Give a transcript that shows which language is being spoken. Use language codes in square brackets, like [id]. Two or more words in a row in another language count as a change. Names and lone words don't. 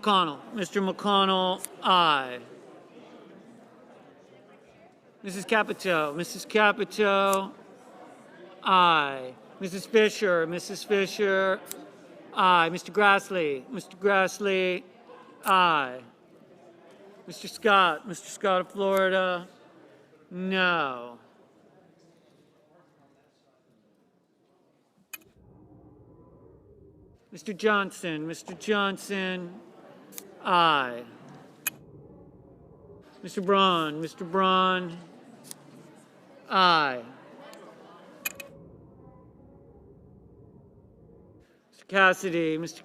[en] McConnell, aye. Mrs. Capito, aye. Mrs. Fisher, aye. Mr. Grassley, aye. Mr. Scott of Florida, no. Mr. Johnson, aye. Mr. Braun, aye. Mr.